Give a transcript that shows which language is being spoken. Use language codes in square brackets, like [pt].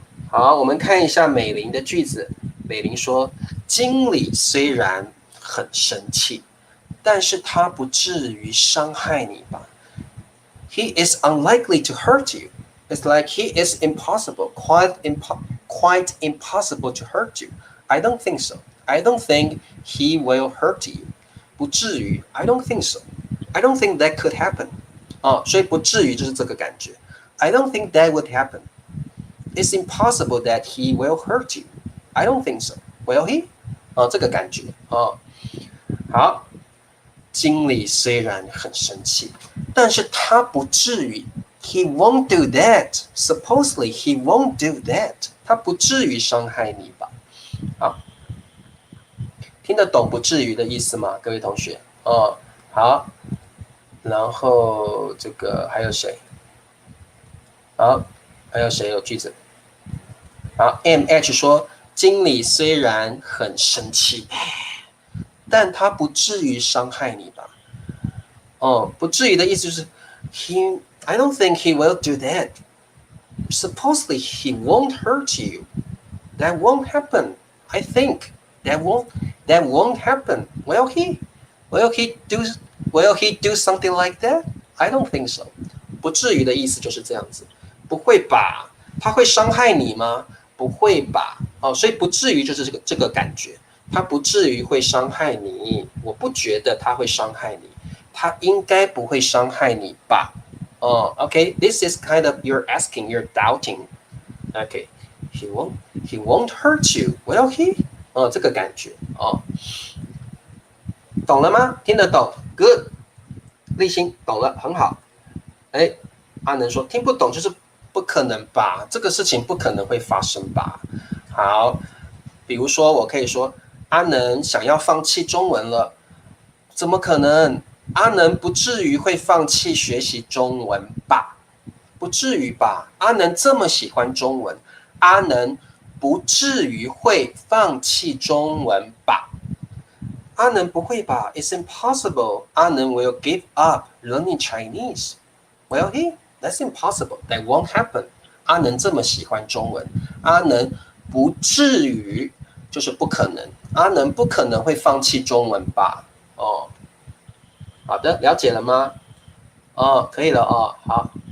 [zh] 好，我们看一下美玲的句子。美玲说，经理虽然很生气，但是他不至于伤害你吧 ？ [en] He is unlikely to hurt you. It's like he is impossible, quite impossible to hurt you. I don't think so. I don't think he will hurt you. [zh] 不至于 [en] I don't think so. I don't think that could happen. [zh] 所以不至于就是这个感觉。 [en] I don't think that would happen. It's impossible that he will hurt you. I don't think so. Will he? [zh] 这个感觉好，经理虽然很生气，但是他不至于 [en] He won't do that. Supposedly, he won't do that. [zh] 他不至于伤害你吧？好，听得懂不至于的意思吗？各位同学好，然后这个还有谁？好，还有谁有句子？好 ，MH 说，经理虽然很生气，但他不至于伤害你吧？不至于的意思就是 [en] I don't think he will do that. Supposedly he won't hurt you. That won't happen. I think that won't happen. Will he? Will he do something like that? I don't think so. [zh] 不至于的意思就是这样子。不会吧？他会伤害你吗？不会吧？所以不至于就是这个感觉。他不至于会伤害你，我不觉得他会伤害你。他应该不会伤害你吧？ [en] OK，this is kind of you're asking, you're doubting. OK，he won't hurt you, will he？ [zh] 这个感觉懂了吗？听得懂 ？Good， 立新懂了，很好。阿能说听不懂就是不可能吧？这个事情不可能会发生吧？好，比如说我可以说阿能想要放弃中文了，怎么可能？阿能不至于会放弃学习中文吧？不至于吧？阿能这么喜欢中文，阿能不至于会放弃中文吧？阿能不会吧 ？ [en] It's impossible. 阿能 will give up learning Chinese. Will he? That's impossible. That won't happen. [zh] 阿能这么喜欢中文，阿能不至于就是不可能。阿能不可能会放弃中文吧？好的，了解了吗？可以了好。